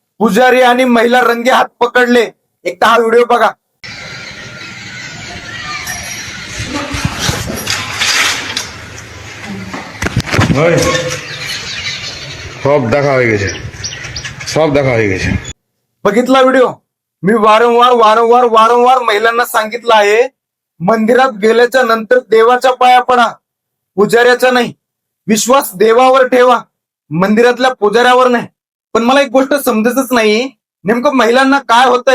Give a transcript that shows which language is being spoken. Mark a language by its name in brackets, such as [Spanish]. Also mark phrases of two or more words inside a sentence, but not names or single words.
[Marathi] पुजारी आणि महिला रंगे हात पकडले. एकदा हा व्हिडिओ बघा. [Bangla] সব দেখা হয়ে গেছে, সব দেখা হয়ে গেছে. [Marathi] बघितला व्हिडिओ. मी वारंवार महिलांना सांगितलं आहे, मंदिरात गेल्याच्या नंतर देवाच्या पाया पडा, पुजाऱ्याचा नाही. विश्वास देवावर ठेवा, मंदिरातल्या पुजाऱ्यावर नाही. पण मला एक गोष्ट समजतच नाही, नेमकं महिलांना काय होतंय.